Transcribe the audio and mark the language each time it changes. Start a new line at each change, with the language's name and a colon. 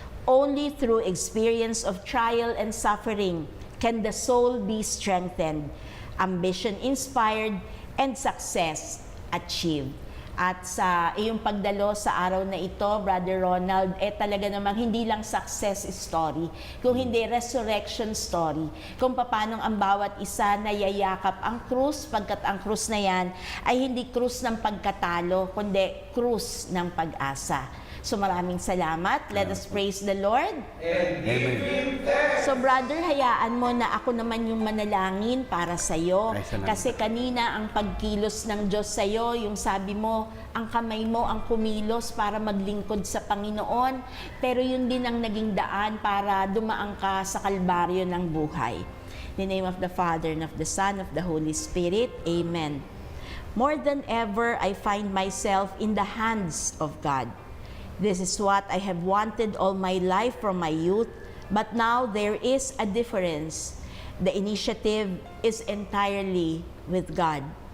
English: Only through experience of trial and suffering can the soul be strengthened, ambition inspired, and success achieved.
Filipino: At sa iyong pagdalo sa araw na ito, Brother Ronald, talaga namang hindi lang success story, kung hindi resurrection story, kung paano ang bawat isa na yayakap ang krus, pagkat ang krus na yan ay hindi krus ng pagkatalo, kundi krus ng pag-asa. So maraming salamat.
English: Let us praise the Lord. Amen.
Filipino: So brother, hayaan mo na ako naman yung manalangin para sa iyo. Ay, salamat. Kasi kanina ang pagkilos ng Diyos sa iyo, yung sabi mo, ang kamay mo ang kumilos para maglingkod sa Panginoon. Pero yun din ang naging daan para dumaan ka sa kalbaryo ng buhay.
English: In the name of the Father, and of the Son, of the Holy Spirit. Amen. More than ever, I find myself in the hands of God. This is what I have wanted all my life from my youth, but now there is a difference. The initiative is entirely with God.